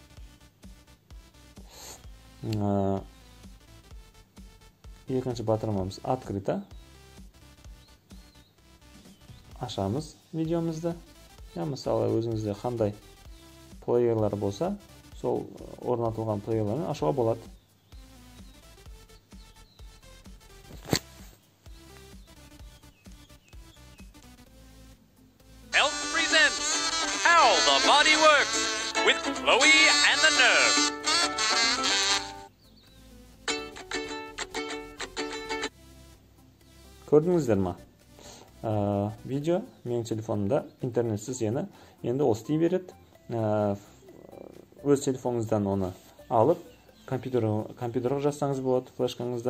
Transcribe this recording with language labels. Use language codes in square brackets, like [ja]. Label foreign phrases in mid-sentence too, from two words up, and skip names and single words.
[kk] Екінші батырмамыз открыто. Ашамыз видеомызды. Мысалы, өзіңізде қандай плеерлар болса, сол орнатылған плеерларын ашуға болады. [en] Health presents How the Body Works with Chloe and the Nerve. [kk] Көрдіңіздер ма? Видео менің телефонымда интернетсіз енді ол істей береді. Өз телефоныңыздан оны алып, компьютерға жазсаңыз болады, флешкаңызда.